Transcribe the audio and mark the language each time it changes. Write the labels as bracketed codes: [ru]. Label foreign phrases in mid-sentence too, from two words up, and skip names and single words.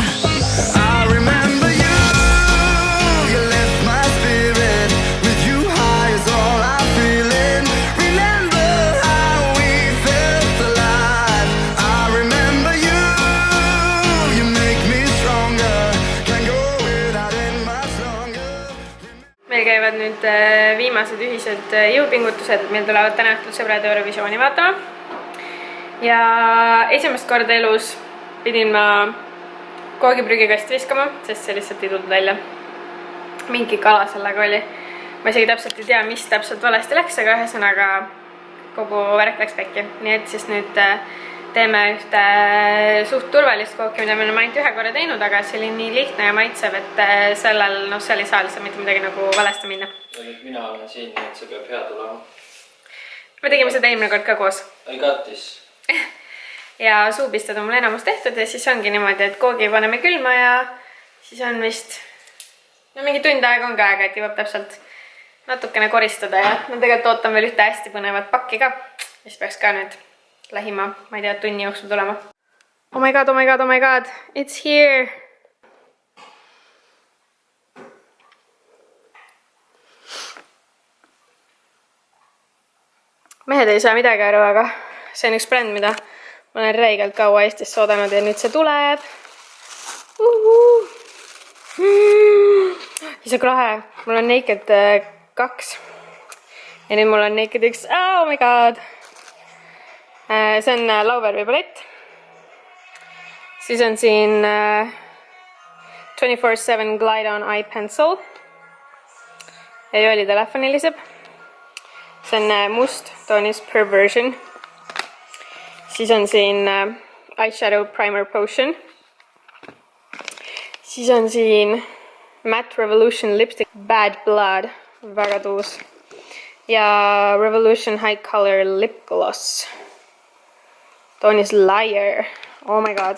[en] I remember you, you lift my spirit. With you high is all I'm feeling. Remember how we felt alive. I remember you, you make me stronger. Can't go without it much longer. [et] Meil käivad nüüd viimased ühised jõupingutused, et meil tulevad täna õhtul sõbrad Eurovisiooni vaatama. Ja esimest korda elus pidin ma koogiprügikast viskama, sest see lihtsalt ei tulnud välja. Mingi kala sellega oli. Ma isegi täpselt ei tea, mis täpselt valesti läks, aga ühesõnaga kogu värk läks pekki. Nii et siis nüüd teeme ühte suht turvalist kooki, mida me oleme ainult ühe korra teinud, aga see oli nii lihtne ja maitsev, et sellel, noh, seal ei saa lihtsalt mitte midagi nagu valesti minna. Ja nüüd mina olen siin, nii et see peab hea tulema. Me tegime seda eelmine kord ka koos. [en] I got this. [et] Ja suupistad on mul enamus tehtud ja siis ongi niimoodi, et koogi paneme külma ja siis on vist no mingi tund aega on ka aega, et jõuab täpselt natukene koristada ja ma tegelikult ootan veel ühte hästi põnevat pakki ka, mis peaks ka nüüd lähima, ma ei tea, tunni jooksul tulema. [en] Oh my god, oh my god, oh my god, it's here! [et] Mehed ei saa midagi aru, aga see on üks bränd, mida ma olen räigelt kaua Eestis soodanud ja nüüd see tuleb. Siis on lahe, mul on Naked 2 ja nüüd mul on Naked X, [en] oh my god! [et] See on lauvärvi palett. Siis on siin 24/7 Glide On Eye Pencil. Ja jooli telefon heliseb. See on must toonis Perversion. Siis on siin Eyeshadow Primer Potion. Siis on siin Matte Revolution Lipstick Bad Blood. Väga tuus. Ja Revolution High Color Lip Gloss. Toonis Liar. [en] Oh my god.